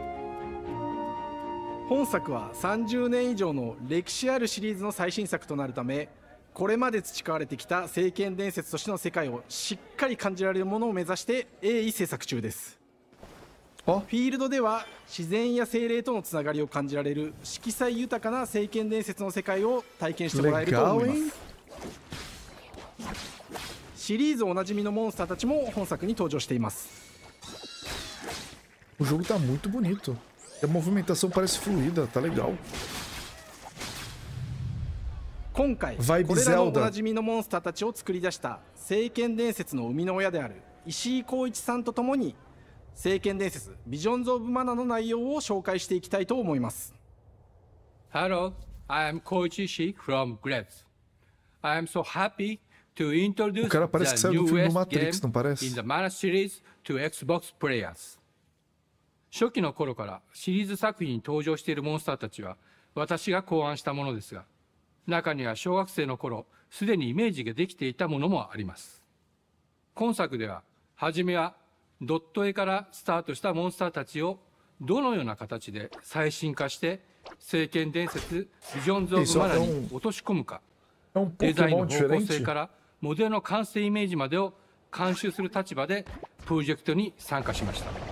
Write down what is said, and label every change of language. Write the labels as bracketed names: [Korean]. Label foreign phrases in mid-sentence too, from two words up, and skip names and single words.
[Japanese] 本作は30年以上の歴史あるシリーズの最新作となるため、これまで培われてきた聖剣伝説としての世界をしっかり感じられるものを目指して鋭意制作中です。フィールドでは自然や精霊とのつながりを感じられる色彩豊かな聖剣伝説の世界を体験してもらえると思います。シリーズおなじみのモンスターたちも本作に登場しています。 [Portuguese] O jogo tá muito bonito. A movimentação parece fluida, tá legal. [Japanese] 今回これらのおなじみのモンスターたちを作り出した聖剣伝説の生みの親である石井浩一さんとともに聖剣伝説ビジョンズ・オブ・マナの内容を紹介していきたいと思います。 [English] Hello, I am Koichi Sheik from Grabs. I am so happy to introduce the newest game in the Mana series to Xbox players. [Japanese] 初期の頃からシリーズ作品に登場しているモンスターたちは私が考案したものですが、中には小学生の頃すでにイメージができていたものもあります。今作では初めはドット絵からスタートしたモンスターたちをどのような形で最新化して聖剣伝説ビジョンズ・オブ・マナに落とし込むか、デザインの方向性からモデルの完成イメージまでを監修する立場でプロジェクトに参加しました。